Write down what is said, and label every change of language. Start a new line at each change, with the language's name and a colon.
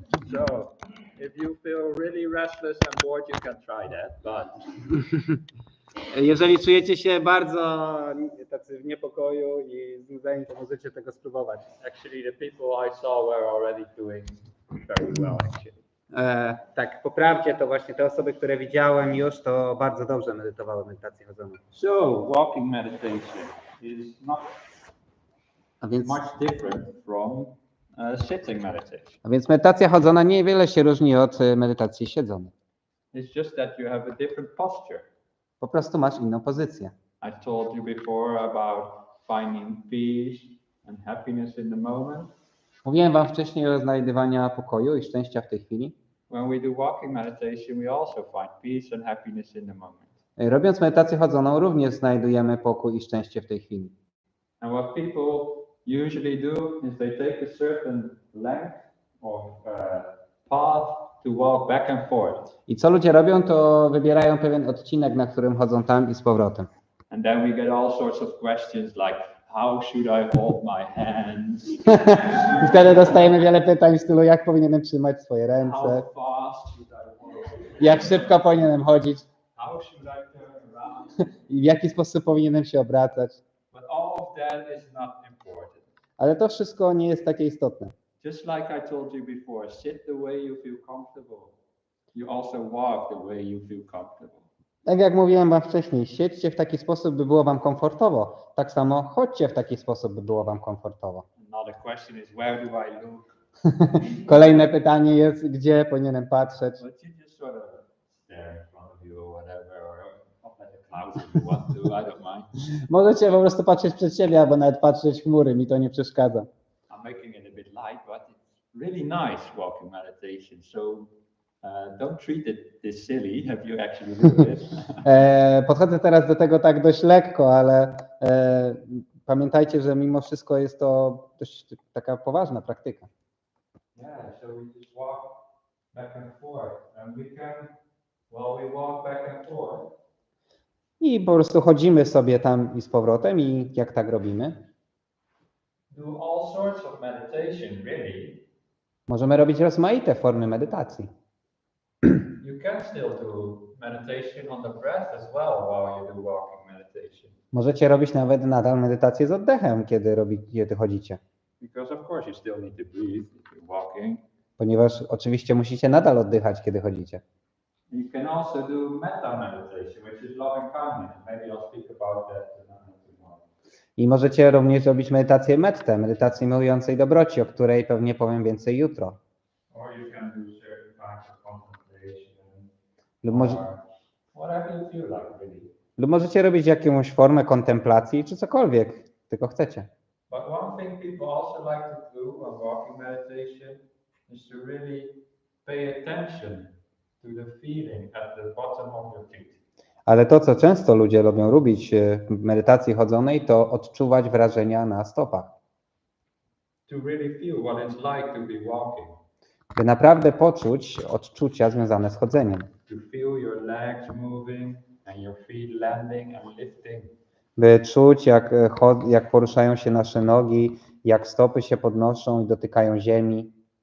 English: So, if you feel really restless and bored, you can try that, but
Polish: Jeżeli czujecie się bardzo tacy w niepokoju i znudzeni, to możecie tego spróbować.
English: actually the people I saw were already doing very well, actually.
Polish: Tak, po prawdzie to właśnie te osoby, które widziałem już, to bardzo dobrze medytowały medytację chodzoną.
English: So, walking meditation is not
Polish: A więc,
English: much different from sitting meditation.
Polish: medytacja chodzona niewiele się różni od medytacji siedzonej.
English: It's just that you have a different posture.
Polish: Po prostu masz inną pozycję.
English: I told you before about finding peace and happiness in the moment.
Polish: Mówiłem wam wcześniej o znajdywaniu pokoju i szczęścia w tej chwili.
English: When we do walking meditation, we also find peace and happiness in the moment.
Polish: Robiąc medytację chodzoną, również znajdujemy pokój i szczęście w tej chwili.
English: And what people usually do is they take a certain length or path to walk back and forth.
Polish: I co ludzie robią, to wybierają pewien odcinek, na którym chodzą tam i z powrotem.
English: And then we get all sorts of questions like, how should I hold my hands?
Polish: I wtedy dostajemy wiele pytań w stylu, jak powinienem trzymać swoje ręce,
English: How fast should I walk?
Polish: jak szybko powinienem chodzić
English: How should I turn around?
Polish: i w jaki sposób powinienem się obracać.
English: But all of that is not important.
Polish: Ale to wszystko nie jest takie istotne.
English: Just like I told you before, sit the way you feel comfortable. You also walk the way you feel comfortable.
Polish: Tak jak mówiłem wam wcześniej, siedźcie w taki sposób, by było wam komfortowo. Tak samo chodźcie w taki sposób, by było wam komfortowo.
English: Another question is, where do I look?
Polish: Kolejne pytanie jest, gdzie powinienem patrzeć.
English: But you just sort of stare in front of you or whatever, or up at the clouds if you want to, I don't mind.
Polish: Możecie po prostu patrzeć przed siebie, albo nawet patrzeć w chmury, mi to nie przeszkadza.
English: I'm making it a bit light, but it's really nice walking meditation. So don't treat it this silly if you actually do it.
Polish: Podchodzę teraz do tego tak dość lekko, ale pamiętajcie, że mimo wszystko jest to dość taka poważna praktyka.
English: Yeah, so we just walk back and forth, and we can Well, we walk back and forth.
Polish: I po prostu chodzimy sobie tam i z powrotem i jak tak robimy,
English: Do all sorts of meditation, really.
Polish: możemy robić rozmaite formy medytacji.
English: You can still do meditation on the breath as well while you do walking meditation.
Polish: Możecie robić nawet nadal medytację z oddechem, kiedy chodzicie.
English: Because of course you still need to breathe if you're walking.
Polish: Ponieważ oczywiście musicie nadal oddychać, kiedy chodzicie.
English: You can also do metta meditation, which is loving kindness. Maybe I'll speak about that tomorrow.
Polish: I możecie również robić medytację mettę, medytację miłującej dobroci, o której pewnie powiem więcej jutro.
English: Or you can do certain kinds of contemplation.
Polish: Lub,
English: Whatever you feel like, really.
Polish: lub możecie robić jakąś formę kontemplacji, czy cokolwiek tylko chcecie.
English: But one thing people also like to do when walking meditation is to really pay attention to the feeling at the bottom of your feet.
Polish: Ale to, co często ludzie lubią robić w medytacji chodzonej, to odczuwać wrażenia na stopach.
English: To really feel what it's like to be walking.
Polish: By naprawdę poczuć odczucia związane z chodzeniem.
English: To feel your legs moving and your feet landing and lifting.
Polish: By czuć, jak poruszają się nasze nogi, jak stopy się podnoszą i dotykają ziemi.